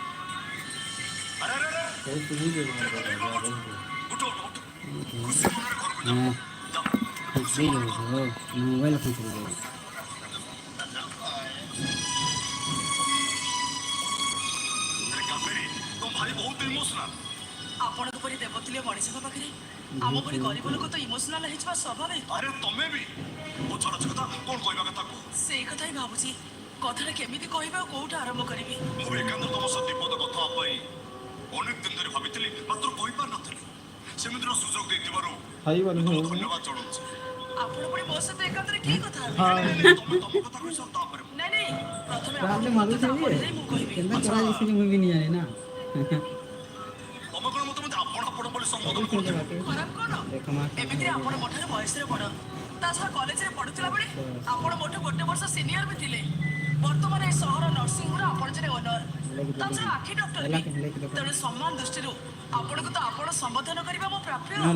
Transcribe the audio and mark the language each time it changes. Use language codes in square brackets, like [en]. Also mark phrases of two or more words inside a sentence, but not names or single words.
[or] मोबाइल ଆପଣଙ୍କ ପରି ଦେବତୁଲ୍ୟ ମଣିଷଙ୍କ ପାଖରେ ଆମ ପରି ଗରିବ ଲୋକ ତ ଇମୋସନାଲ ହେଇଯିବା ସ୍ୱାଭାବିକ ଆରେ ତମେ ବି ମୋ ଛୋଟ କଥା କ'ଣ କହିବା କଥା କୁହ ସେଇ କଥା ହିଁ ଭାବୁଛି କଥାଟା କେମିତି କହିବି ଆଉ କୋଉଠୁ ଆରମ୍ଭ କରିବି ମୁଁ ଏକାନ୍ତ ତମ ସହ ବିପଦ କଥା ପାଇଁ ଅନେକ ଦିନ ଧରି ଭାବିଥିଲି ମାତ୍ର କହିପାରିନଥିଲି ସେମିତିର ସୁଯୋଗ ଦେଇଥିବାରୁ ଧନ୍ୟବାଦ ଜଣାଉଛି ଆପଣ ପୁଣି ମୋ ସହିତ ଏକାନ୍ତରେ କି କଥା ହେବେ ତମେ ତମ କଥା କହିଛ ତାପରେ ନାଇଁ ପ୍ରଥମେ ମୁଁ କହିବି ମୁଁ ବି [hi] नहीं जाने ना [or] ତମେ କ'ଣ ମତେ ଆପଣ ବୋଲି ସମ୍ବୋଧନ କରୁଛ ଖରାପ କ'ଣ ଏମିତିରେ ଆପଣ ମୋ ଠାରୁ ବୟସରେ ବଡ଼ ତା ଛଡ଼ା କଲେଜରେ ପଢୁଥିଲା ବେଳେ ଆପଣ ମୋଠୁ 1 ବର୍ଷ ସିନିୟର ବି ଥିଲେ ବର୍ତ୍ତମାନ ଏ ସହର ନର୍ସିଂ ହୋମର ଆପଣ ଜଣେ ଓନର ତା ଛଡ଼ା ଆଖି ଡକ୍ଟର ବି ତେଣୁ ସମ୍ମାନ ଦୃଷ୍ଟିରୁ ଆପଣଙ୍କୁ ତ ଆପଣ ସମ୍ବୋଧନ କରିବା ମୋ ପ୍ରାପ୍ୟ